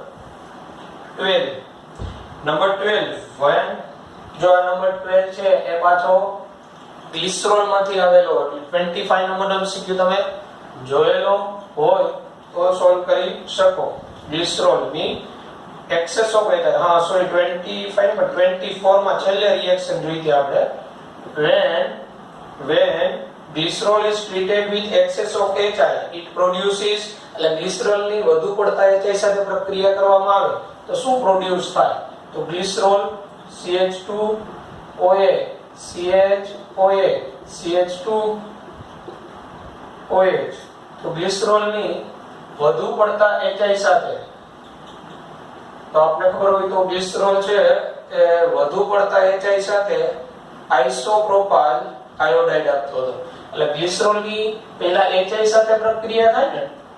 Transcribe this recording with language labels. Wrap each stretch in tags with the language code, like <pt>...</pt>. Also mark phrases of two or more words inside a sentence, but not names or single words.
<gu>12 when જો આ નંબર 12 છે એ પાછો ગ્લિસરોલ માંથી આવેલો એટલે 25 નંબર MCQ તમે જોયેલો હોય તો સોલ્વ કરી શકો ગ્લિસરોલ ની</gu> <en>excess of HI,</en> <gu>હા સોરી 25 માં 24 માં છેલ્લે રિએક્શન જોઈ હતી આપણે,</gu> <en>when glycerol is treated with excess of HI it produces,</en> <gu>એટલે ગ્લિસરોલ ની વધુ પડતા HI સાથે પ્રક્રિયા કરવામાં આવે તો શું પ્રોડ્યુસ થાય? તો ગ્લિસરોલ CH2OA CHOA CH2OH, તો ગ્લિસરોલ ની વધુ પડતા HI સાથે, તો આપણે ખબર હોય તો ગ્લિસરોલ છે એ વધુ પડતા HI સાથે</gu> <en>isopropyl iodide</en> <gu>આપતો હતો, એટલે ગ્લિસરોલ ની પહેલા HI સાથે પ્રક્રિયા થાય ને,</gu>